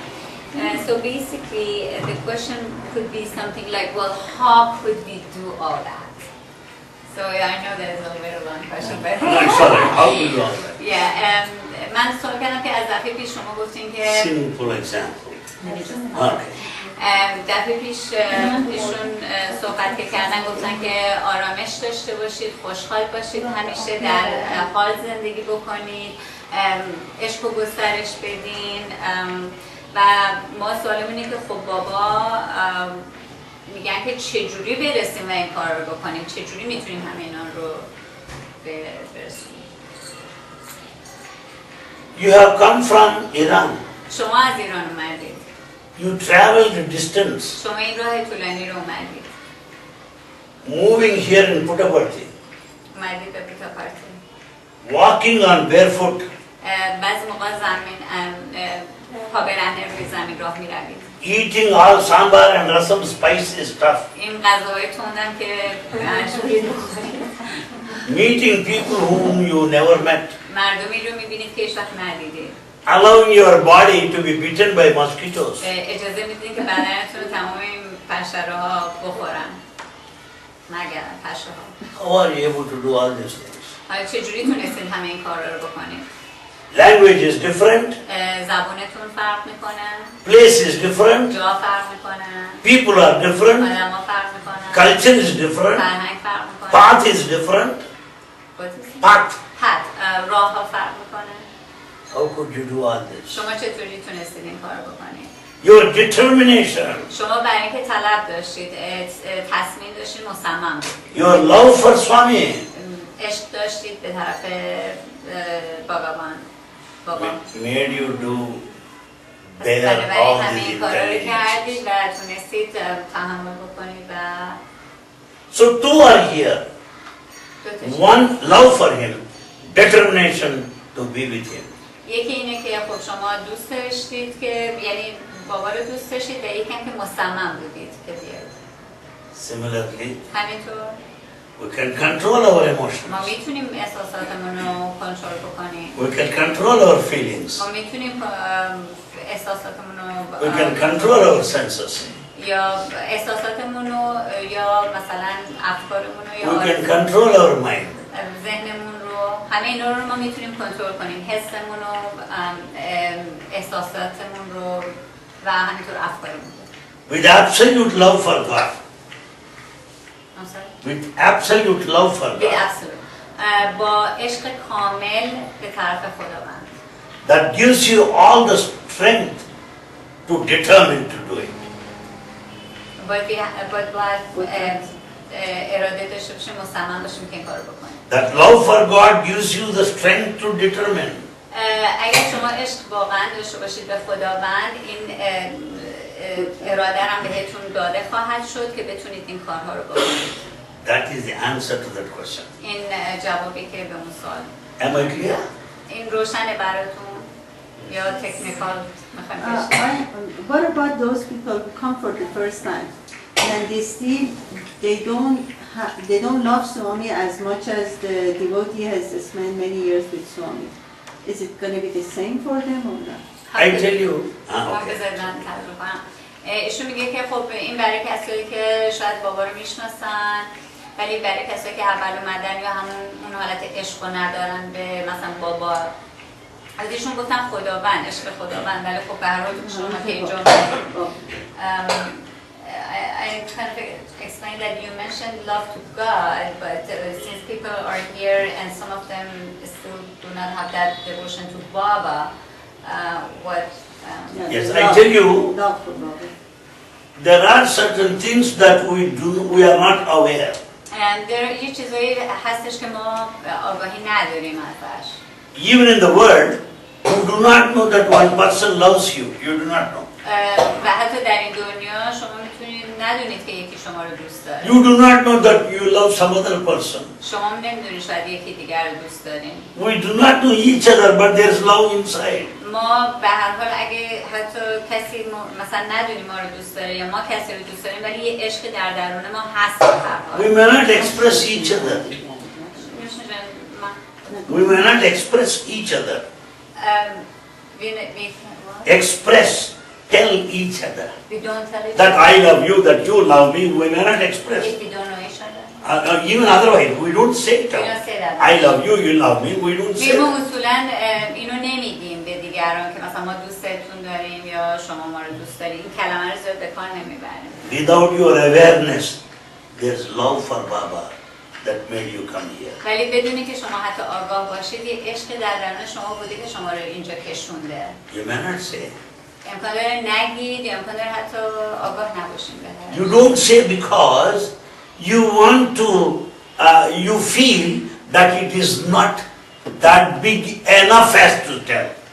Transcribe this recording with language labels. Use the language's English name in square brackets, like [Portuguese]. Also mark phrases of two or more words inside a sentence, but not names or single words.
[English] So basically, the question could be something like, well, how could we do all that? So I know that is a little bit of a long question, but Sorry, how do you do all that? Yeah, [Persian] من سوال کردم که از دفعه پیش شما گفتین که [English] Simple example. Okay. [Persian] دفعه پیش ایشون صحبت که کردن گفتن که آرامش داشته باشید، خوشحال باشید، همیشه در حال زندگی بکنید، عشق و گسترش بدین و ما سوالمون اینه که خب بابا میگن که چجوری برسیم و این کار رو بکنیم، چجوری میتونیم همه اینا رو برسیم. [English] You have come from Iran. [Persian] شما از ایران اومدید. [English] You traveled the distance. [Persian] شما این راه طولانی رو اومدید. [English] Moving here in Puttaparthi. [Persian] اومدید به پوتاپارتی. [English] Walking on barefoot. [Persian] بعضی موقع پا برهنه روی زمین راه میروید. [English] Eating all sambar and rasam spicy stuff. [Persian] این غذاهای تندم که شوری بخورید. [English] Meeting people whom you never met. [Persian] مردمی رو میبینید که هیچ وقت ندیدید. [English] Allowing your body to be bitten by mosquitoes. [Persian] اجازه میدید که بدنتون رو تمام این پشره‌ها بخورن. مگر پشره‌ها. [English] How are you able to do all these things? [Persian] حالا چجوری تونستید همه این کارا رو بکنید؟ [English] Language is different. [Persian] زبانتون فرق میکنه. [English] Place is different. [Persian] جا فرق میکنه. [English] People are different. [Persian] آدم‌ها فرق میکنن. [English] Culture is different. [Persian] فرهنگ فرق میکنه. [English] Path is different. Path. [Persian] راه ها فرق میکنه. [English] How could you do all this? [Persian] شما چطوری تونستید این کار بکنید؟ [English] Your determination. [Persian] شما برای اینکه طلب داشتید، تصمیم داشتید، مصمم بودید. [English] Your love for Swami. [Persian] عشق داشتید به طرف بابا. [English] Made you do bear all [Persian] همه [English] these [Persian] این کارا رو کردید [English] inconveniences. [Persian] و تونستید تحمل بکنید و [English] So two are here. One, love for him. Determination to be with him. [Persian] یکی اینه که خب شما دوست داشتید که یعنی بابا رو دوست داشتید و یکی هم که مصمم بودید که بیاید. [English] Similarly, [Persian] همینطور [English] we can control our [Persian] ما [English] emotions. [Persian] میتونیم احساساتمون رو کنترل بکنیم. [English] We can control our feelings. [Persian] ما میتونیم احساساتمون رو [English] We can control our senses. [Persian] یا احساساتمون رو یا مثلا افکارمون رو یا [English] We can control our mind. [Persian] ذهنمون رو همه اینا رو ما میتونیم کنترل کنیم. حسمون رو احساساتمون رو و همینطور افکارمون رو. [English] With absolute love for God. With absolute love for God. [Persian] با عشق کامل به طرف خداوند. [English] That gives you all the strength to determine to do it. [Persian] باید اراده داشته باشیم، مصمم باشیم که این کارو بکنیم. [English] That love for God gives you the strength to determine. [Persian] اگر شما عشق واقعا داشته باشید به خداوند، این اراده هم بهتون داده خواهد شد که بتونید این کارها رو بکنید. [English] That is the answer to that question. [Persian] این جوابی که به اون سوال. [English] Am I clear? [Persian] این روشنه براتون یا تکنیکال میخوایم بشیم؟ [English] What about those people who come for the first time? and they don't love Swami as much as the devotee has spent many years with Swami. Is it going to be the same for them or not? I tell you. [Persian] ایشون میگه که خب این برای کسایی که شاید بابا رو میشناسن، ولی برای کسایی که اول اومدن یا همون اون حالت عشق رو ندارن به مثلا بابا، از ایشون گفتن خداوند، عشق خداوند، ولی خب به هر حال شما که اینجا [English] I kind of explained that you mentioned love to God, but since people are here and some of them still do not have that devotion to Baba, what? Yes, I tell you, Love for Baba. there are certain things that we are not aware. [Persian] یه چیزایی هستش که ما آگاهی نداریم ازش. [English] Even in the world, you do not know that one person loves you. You do not know. [Persian] و حتی در این دنیا شما میتونید ندونید که یکی شما رو دوست داره. [English] You do not know that you love some other person. [Persian] شما نمیدونید شاید یکی دیگر رو دوست دارین. [English] We do not know each other, but there is love inside. [Persian] ما به هر حال اگه حتی کسی مثلا ندونیم ما رو دوست داره یا ما کسی رو دوست داریم، ولی یه عشق در درون ما هست به هر حال. [English] We may not express each other. We may not express each other. Express, tell each other. We don't tell each That other. I love you, that you love me, we may not express. If we don't know each other. Even otherwise, we don't say it out. We don't say that. I love you, you love me, we don't say [Persian] ما [English] that. [Persian] اصولا اینو نمیگیم به دیگران که مثلا ما دوستتون داریم یا شما ما رو دوست دارید. این کلمه رو زیاد به کار نمیبریم. [English] Without your awareness, there's love for Baba that made you come here. [Persian] ولی بدونی که شما حتی آگاه باشید، یه عشق در درون شما بوده که شما رو اینجا کشونده. [English] You may not say. [Persian] امکان داره نگید یا امکان داره حتی آگاه نباشین به هر [English] You don't say because you want to, you feel that it is not that big enough as to tell.